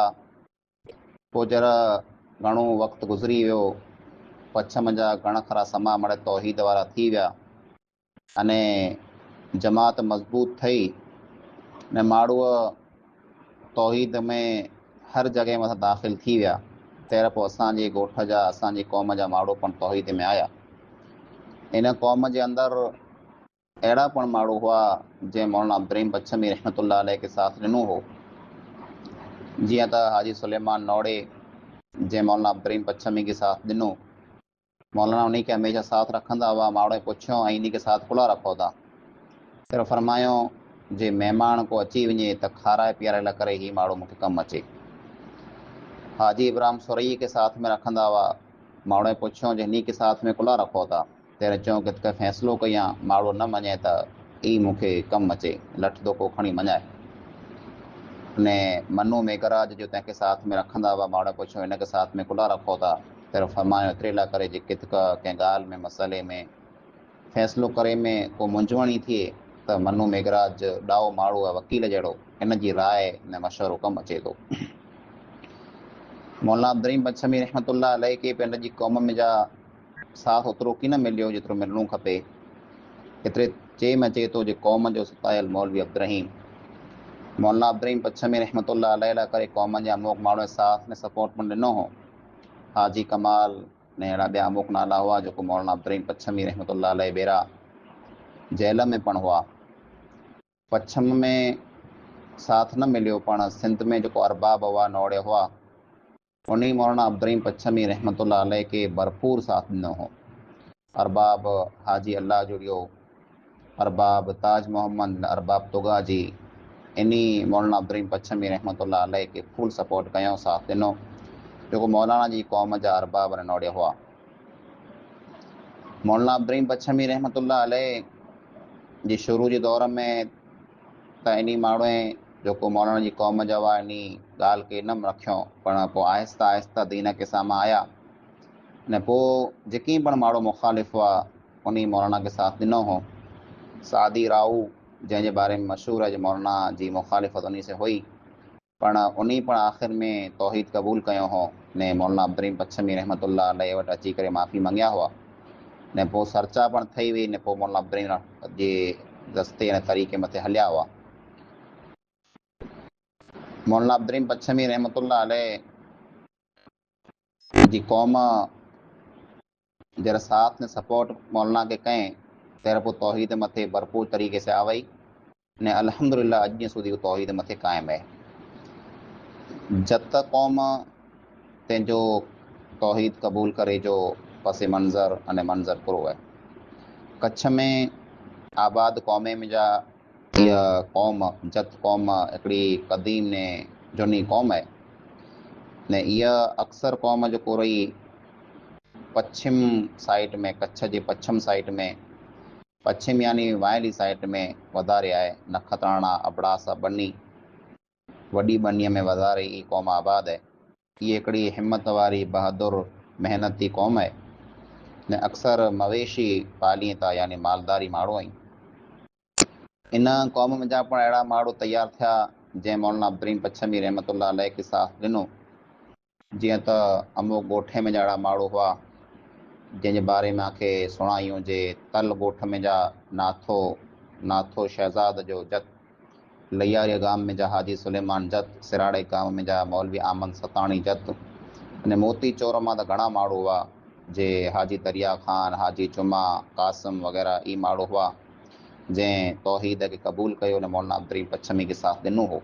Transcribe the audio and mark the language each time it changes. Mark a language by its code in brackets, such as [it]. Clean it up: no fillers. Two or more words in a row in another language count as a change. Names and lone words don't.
[sd] पोइ जरा घणो वक़्तु गुज़री वियो, पछम जा घणा खरा समा मड़ तौहीद वारा थी विया, अने जमात मज़बूत थी ने माण्हूअ तौहीद में हर जॻह मथां दाख़िल थी विया। तंहिं पोइ असांजे ॻोठ जा, असांजी क़ौम जा माण्हू पण तौहीद में आया। इन क़ौम जे अंदरि अहिड़ा पण माण्हू हुआ जंहिं मौलाना अब्दुर रहीम पच्छमी [ar] رحمة الله عليه [sd] के साथ ॾिनो हो। जीअं त हाजी सुलेमान नौड़े जंहिं मौलाना अब्दुर रहीम पच्छमी के साथ ॾिनो, मौलाना उन खे हमेशा साथ रखंदा हुआ। माण्हू पुछियो ऐं इन खे साथ खुला रखो था, सिर्फ़ु फरमायो जे महिमान को अची वञे त खाराए पीआरे लाइ करे ही माण्हू मूंखे कमु अचे। हाजी इब्राहिम सुरई के साथ में रखंदा हुआ। माण्हू पुछियो जे हिन के साथ में खुला रखो था, तेरे चयो कि कंहिं फ़ैसिलो कयां, माण्हू न मञे त ई मूंखे कमु अचे, लठ धोको खणी मञाए। ने मनु मेघराज जो तंहिंखे साथ में रखंदा हुआ। माण्हू पुछियो हिन के साथ में खुला रखो था, तेरो फरमायो एतिरे लाइ करे जे कितक कंहिं ॻाल्हि में मसइले में फ़ैसिलो करे में को मुंझवणी थिए त मनु मेघराज ॾाओ माण्हू आहे, वकील जहिड़ो, इन जी राय ने मशवरो कमु अचे थो। मौलाना अब्दुर रहीम पच्छमी [ar] رحمة الله عليه [sd] के पिंड जी क़ौम में जा साथ ओतिरो की न मिलियो जेतिरो मिलणो खपे। एतिरे चए में अचे थो जे क़ौम जो सतायल मौलवी अब्दुर रहीम। मौलाना अब्दुर रहीम पच्छमी [ar] رحمة الله عليه [sd] लाइ करे क़ौम जे अमुक माण्हू साथ ने सपोर्ट पण ॾिनो हो। हाजी कमाल ने अहिड़ा ॿिया अमुक नाला हुआ जेको मौलाना अब्दुर रहीम पच्छमी [ar] رحمة الله عليه [sd] ॿेरा जेल में पण हुआ। पच्छम में साथ न मिलियो, पण सिंध में जेको अरबाब हुआ, नौड़े हुआ, उन मौलाना अब्दुर रहीम पच्छमी [ar] رحمة الله عليه [sd] के भरपूर साथ ॾिनो हो। अरबाब हाजी अल्लाह जुड़ियो, अरबाब ताज मोहम्मद, अरबाब तुगा जी, इन्ही मौलाना अब्दुर रहीम पच्छमी [ar] رحمة الله عليه [sd] के [en] full support [sd] कयो, साथ ॾिनो, जेको मौलाना जी क़ौम जा अरबाब ने नौड़े हुआ। मौलाना अब्दुर रहीम पच्छमी [ar] رحمة الله عليه [sd] जी शुरू जे दौर में त इन माण्हू जेको मौलाना जी क़ौम जा हुआ इन ॻाल्हि खे न रखियो, पर पोइ आहिस्ता आहिस्ता दीन के साम्हूं आया ने पोइ जेकी पण माण्हू मुखालिफ़ हुआ उन मौलाना के साथ ॾिनो हो। सादी राऊ जंहिंजे बारे में मशहूर है जो मौलाना जी मुखालिफ़त उन से हुई, पण उन पण आख़िर में तौहीद क़बूल कयो हो ने मौलाना अब्दुर रहीम पच्छमी [ar] رحمة الله عليه [sd] वटि अची करे माफ़ी मंगिया हुआ ने पोइ सरचा पण ठही हुई ने पोइ मौलाना अब्दुर रहीम जे रस्ते ऐं तरीक़े मथे हलिया हुआ। मौलाना अब्दुर रहीम पच्छमी [ar] رحمة الله عليه [sd] जी क़ौम जरा साथ ने सपोर्ट मौलाना के कहें, तेरे पोइ तौहीद मथे भरपूर तरीक़े से आवई ने अल्हम्दुलिल्लाह अॼु ॾींहुं सूदी तौहीद मथे क़ाइमु है। जत क़ौम तंहिंजो तौहीद क़बूल करे जो पस मंज़र अने मंज़र पूरो है। कच्छ में आबाद क़ौमे में जा इहा क़ौम जत क़ौम हिकिड़ी क़दीम ने झूनी क़ौम आहे ने इहा अक्सर क़ौम जेको रही पश्चिम साइड में, कच्छ जे पश्चिम साइड में, पश्चिम यानी वायली साइड में वधारे आहे। नखत्राणा, अबड़ासा, बनी, वॾी बनीअ में वधारे ई क़ौम आबाद आहे। इहा हिकिड़ी हिमत वारी बहादुर महिनती क़ौम आहे ने अक्सर मवेशी पालीअ था, यानी मालदारी माण्हू आहिनि। इन क़ौम में जा पण अहिड़ा माण्हू तयारु थिया जंहिं मौलाना अब्दुर्रहीम पच्छमी [ar] رحمة الله عليه [sd] खे साथ ॾिनो। जीअं त अमो ॻोठे में जा अहिड़ा माण्हू हुआ जंहिंजे बारे में मूंखे सुणायूं जे तल ॻोठ में जा नाथो शहज़ाद जो जत, लैयारी गाम में जा हाजी सुलेमान जत, सिराड़े गाम में जा मौलवी आमद सताणी जत, अने मोती चोर मां त घणा माण्हू हुआ जे हाजी दरिया ख़ान, हाजी जुमा, कासिम वग़ैरह ई माण्हू हुआ जंहिं तौहीद खे क़बूल कयो ने मौलाना अब्दुर्रहीम पच्छमी खे साथ ॾिनो हो।